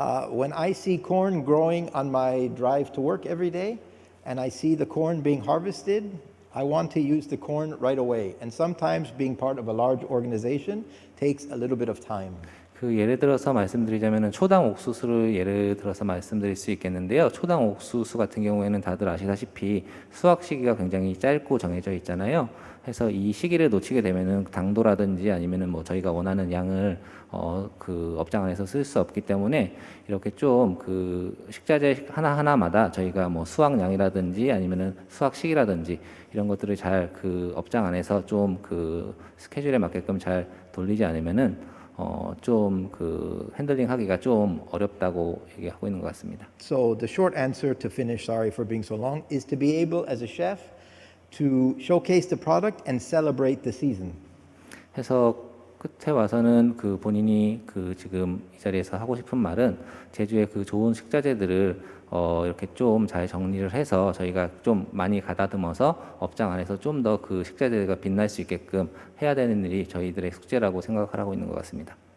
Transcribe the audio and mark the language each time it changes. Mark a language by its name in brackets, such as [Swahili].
[English] When I see corn growing on my drive to work every day, and I see the corn being harvested, I want to use the corn right away. And sometimes being part of a large organization takes a little bit of time. [Korean] 그 예를 들어서 말씀드리자면은 초당 옥수수를 예를 들어서 말씀드릴 수 있겠는데요. 초당 옥수수 같은 경우에는 다들 아시다시피 수확 시기가 굉장히 짧고 정해져 있잖아요. 해서 이 시기를 놓치게 되면은 당도라든지 아니면은 뭐 저희가 원하는 양을 그 업장 안에서 쓸 수 없기 때문에 이렇게 좀 그 식자재 하나하나마다 저희가 뭐 수확량이라든지 아니면은 수확 시기라든지 이런 것들을 잘 그 업장 안에서 좀 그 스케줄에 맞게끔 잘 돌리지 않으면은 좀 그 핸들링하기가 좀 어렵다고 얘기하고 있는 것 같습니다. [English] So the short answer to finish, sorry for being so long, is to be able as a chef to showcase the product and celebrate the season. [Korean] 해서 끝에 와서는 그 본인이 그 지금 이 자리에서 하고 싶은 말은 제주의 그 좋은 식자재들을 이렇게 좀 잘 정리를 해서 저희가 좀 많이 가다듬어서 업장 안에서 좀 더 그 식자재가 빛날 수 있게끔 해야 되는 일이 저희들의 숙제라고 생각하고 있는 것 같습니다.